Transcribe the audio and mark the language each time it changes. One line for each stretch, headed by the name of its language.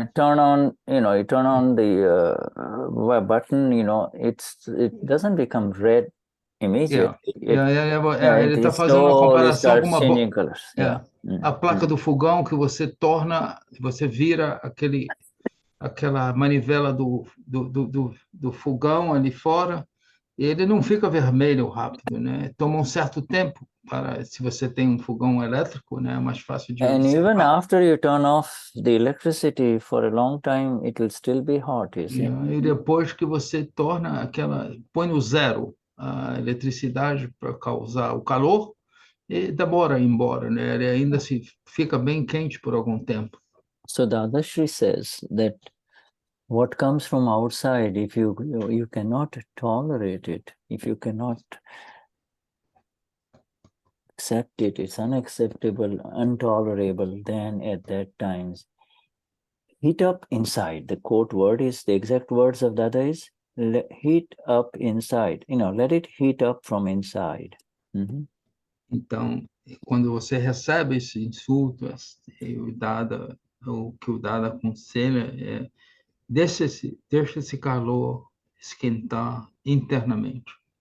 English: turn on the button, it doesn't become red immediately.
Portuguese: Ele está fazendo uma comparação com uma a placa do fogão que você vira aquela manivela do fogão ali fora, e ele não fica vermelho rápido, né? Toma um certo tempo se você tem um fogão elétrico, né? É mais fácil de
English: And even after you turn off the electricity for a long time, it will still be hot, you see.
Portuguese: E depois que você põe no zero a eletricidade para causar o calor, e demora a ir embora, né? Ele ainda fica bem quente por algum tempo.
English: So Dadashri says that what comes from outside, if you cannot tolerate it, if you cannot accept it, it's unacceptable, intolerable, then at that time, heat up inside. The quote word is, the exact words of Dada is, heat up inside. Let it heat up from inside.
Portuguese: Então, quando você recebe esse insulto, o que o Dada aconselha deixa esse calor esquentar internamente.